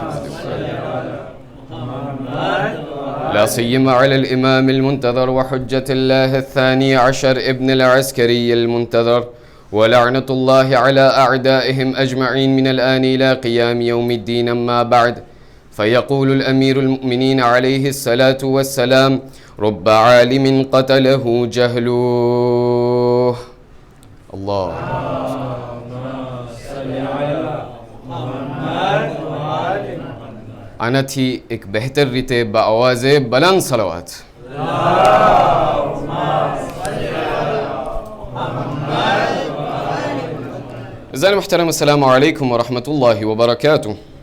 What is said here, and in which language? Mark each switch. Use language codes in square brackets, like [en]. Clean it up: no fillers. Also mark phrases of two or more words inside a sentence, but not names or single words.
[ar] لا سيما على الإمام المنتظر وحجة الله الثاني عشر ابن العسكري المنتظر ولعنة الله على أعدائهم أجمعين من الآن إلى قيام يوم الدين. أما بعد فيقول الأمير المؤمنين عليه الصلاة والسلام رب عالم قتله جهله. [gu] الله આનાથી એક બહેતર રીતે [ur] بآوازِ بلند [gu] સલાવત. [ur] عزیزانِ محترم [ar] السلام عليكم ورحمة الله وبركاته.